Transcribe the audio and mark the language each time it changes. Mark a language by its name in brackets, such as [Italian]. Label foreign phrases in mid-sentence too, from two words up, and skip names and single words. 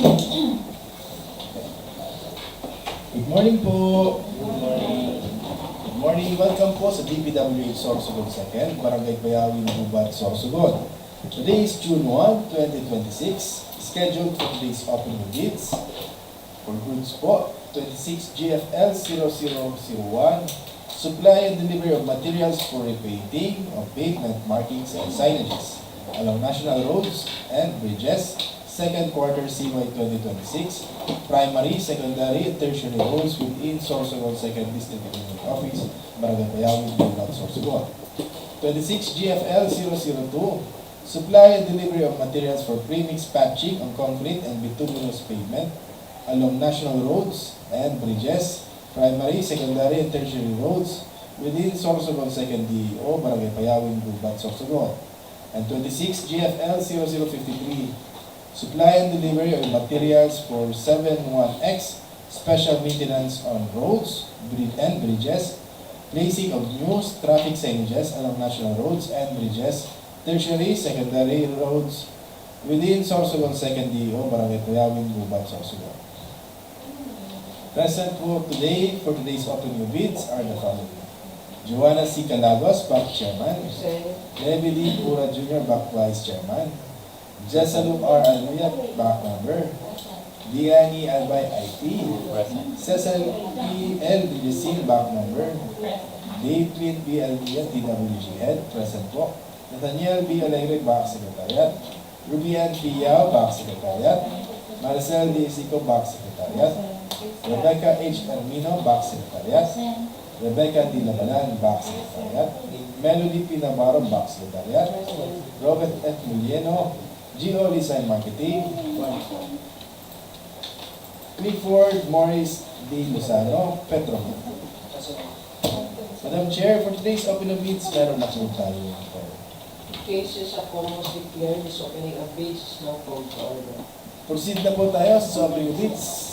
[English] Good morning po. Good morning. Welcome [Filipino] po sa [English] DPWH Sorsogon Second, Barangay Bayawin, Gubat, Sorsogon. Today is June 1, 2026. Scheduled for today's opening bids. For goods po, 26 GFL 0001. Supply and delivery of materials for repainting of pavement markings and signages along national roads and bridges. Second quarter CY 2026, primary, secondary, and tertiary roads within Sorsogon Second District Engineering Office, Barangay Bayawin, Gubat, Sorsogon. 26 GFL 002, supply and delivery of materials for premix patching on concrete and bituminous pavement along national roads and bridges, primary, secondary, and tertiary roads within Sorsogon Second DEO, Barangay Bayawin, Gubat, Sorsogon. And 26 GFL 0053, supply and delivery of materials for 71X, special maintenance on roads and bridges, placing of new traffic signages along national roads and bridges, tertiary, secondary roads within Sorsogon Second DEO, Barangay Bayawin, Gubat, Sorsogon. Present for today's opening bids are the following: Joanna C. Calagos, Bank Chairman; Levi D. Pura Jr., Bank Vice Chairman; Jessaluk R. Almuya, Bank Member; Diani Albay IT; Cecil P. L. Villasin, Bank Member; Dave Tweet B. Almuya, DWG Head, present po; Nathaniel B. Alegre, Bank Secretariat; Rubian P. Yao, Bank Secretariat; Marcel D. Isico, Bank Secretariat; Rebecca H. Armino, Bank Secretariat; Rebecca D. Labalan, Bank Secretariat; Melody P. Navarro, Bank Secretariat; Robert F. Mulieno, Gio Design Marketing; Clifford Morris D. Lozano, Petromed. Madam Chair, for today's opening bids, [Filipino] meron na po tayo. [English] Cases upon was declared, this opening of bids is now called to order. [Filipino] Proceed na po tayo sa [English] opening bids.